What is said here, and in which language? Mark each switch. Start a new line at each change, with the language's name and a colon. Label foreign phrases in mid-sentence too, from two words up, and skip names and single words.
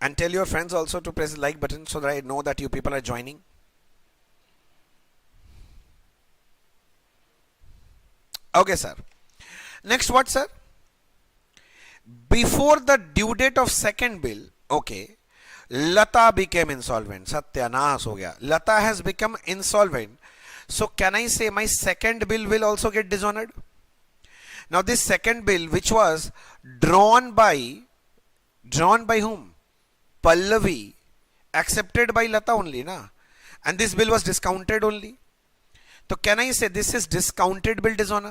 English: And tell your friends also to press the like button so that I know that you people are joining. Okay, sir. Next, what, sir? Before the due date of second bill, okay, Lata became insolvent.
Hindi: सत्यानाश हो गया.
English: Lata has become insolvent. So can I say my second bill will also get dishonored? Now this second bill, which was drawn by whom? Pallavi, accepted by Lata only, na? And this bill was discounted only. So can I say this is discounted bill dishonor?